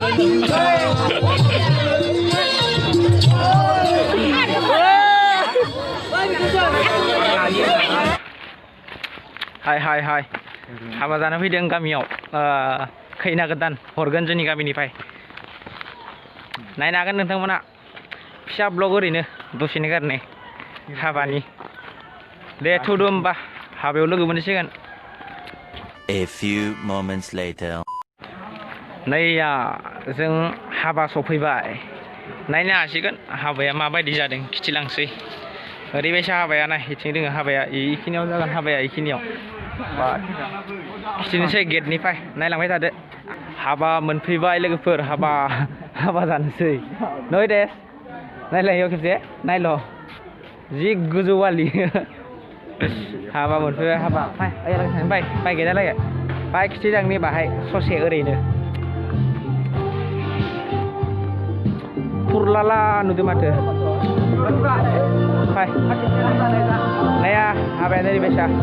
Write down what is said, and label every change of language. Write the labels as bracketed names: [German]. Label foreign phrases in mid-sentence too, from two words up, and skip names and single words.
[Bodo] हाय हाबा जानो फैदों गामियाव खैना गोदान हरगोन जोंनि गामिनिफ्राय नायनो हागोन नोंथांमोना फिसा ब्लग ओरैनो दसेनो गारनाय हाबानि दे थौदो होमबा हाबायाव लोगो मोनसिगोन [English] A few moments later [Bodo] नै जों हाबा सफैबाय नायनो हासिगोन हाबाया माबायदि जादों खिथिलांसै ओरैबायसा हाबाया नाय इथिं दोङो हाबाया इखिनियाव जागोन हाबाया इखिनियाव बा खिथिनोसै गेटनिफ्राय नायलांबाय थादो हाबा मोनफैबाय लोगोफोर हाबा जानोसै नै दे नायलायो खेबसे नायल' जि गोजौ आलि हाबा मोनफैबाय हाबा फाय गेटआलागे फाय खिथिलांनि बाहाय ससे ओरैनो फुरलाला नुदो माथो फाय नाया हाबायानो ओरैबायसा